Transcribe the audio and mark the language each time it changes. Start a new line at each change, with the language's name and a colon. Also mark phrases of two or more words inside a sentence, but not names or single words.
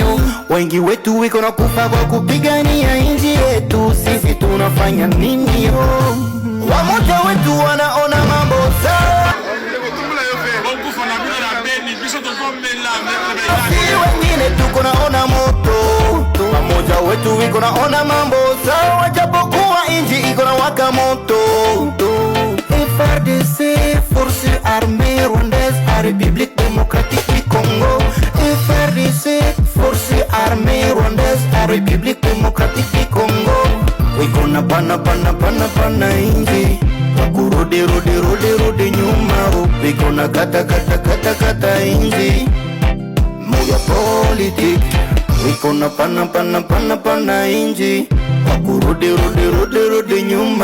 Swahili: Wengi wetu wiko na kufa kwa kupigania nchi yetu, sisi tunafanya nini? Wamoja wetu wanaona mambo sawa, wengine tuko naona moto. Wamoja wetu wiko naona mambo sawa, japokuwa inji iko na waka moto.
French: FARDC, Force Armée Rwandaise à République Démocratique du Congo. FARDC, Force Armée Rwandaise à République Démocratique du Congo.
Swahili: Wiko na pana inji, wakurudi nyuma. Wiko na kata inji, moya politik. Wiko na pana inji, wakurudi nyuma.